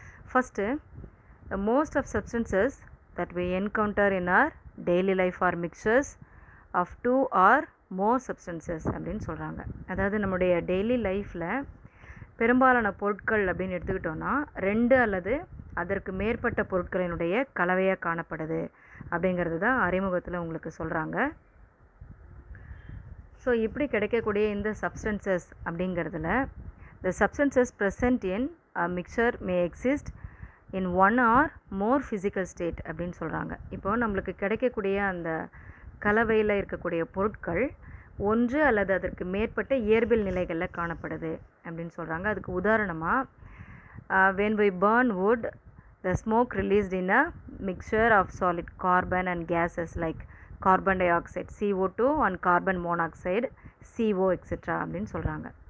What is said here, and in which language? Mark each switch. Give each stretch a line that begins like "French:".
English: first, the most of substances that we encounter in our daily life are mixtures of 2 or more substances
Tamil: அப்படின்னு சொல்கிறாங்க. அதாவது நம்முடைய daily லைஃப்பில் பெரும்பாலான பொருட்கள் அப்படின்னு எடுத்துக்கிட்டோன்னா 2 அல்லது அதற்கு மேற்பட்ட பொருட்களினுடைய கலவையாக காணப்படுது அப்படிங்கிறது தான் அறிமுகத்தில் உங்களுக்கு சொல்கிறாங்க. ஸோ இப்படி கிடைக்கக்கூடிய இந்த சப்ஸ்டன்சஸ் அப்படிங்கிறதுல
English: the substances present in a mixture may exist in 1 or more physical state
Tamil: அப்படின்னு சொல்கிறாங்க. இப்போது நம்மளுக்கு கிடைக்கக்கூடிய அந்த கலவையில் இருக்கக்கூடிய பொருட்கள் 1 அல்லது அதற்கு மேற்பட்ட இயற்பியல் நிலைகளில் காணப்படுது அப்படின்னு சொல்கிறாங்க. அதுக்கு உதாரணமாக
English: when we burn wood, the smoke released in a mixture of solid carbon and gases like carbon dioxide, CO2 and carbon monoxide, CO etc.
Tamil: அப்படின்னு சொல்கிறாங்க.